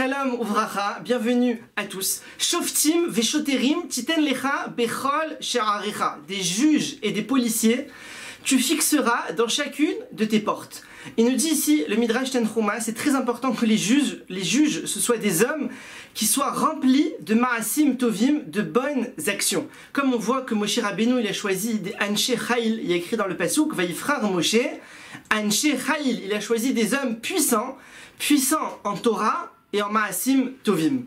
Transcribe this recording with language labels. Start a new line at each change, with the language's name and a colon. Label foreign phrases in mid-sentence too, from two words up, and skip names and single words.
Hebrew: שלום וברכה,
French: bienvenue à tous.
Hebrew: שופטים ושוטרים תתן לך בכל שעריך.
French: Des juges et des policiers, tu fixeras dans chacune de tes portes. Il nous dit ici, le Midrash Tanchuma, c'est très important que les juges, ce soient des hommes qui soient remplis de
Hebrew: מעשים טובים,
French: de bonnes actions. Comme on voit que Moshe Rabbeinu, il a choisi des
Hebrew: אנשי חיל,
French: il y a écrit dans le Pasuk,
Hebrew: ויבחר משה אנשי חיל,
French: il a choisi des hommes puissants en Torah et en
Hebrew: מעשים טובים.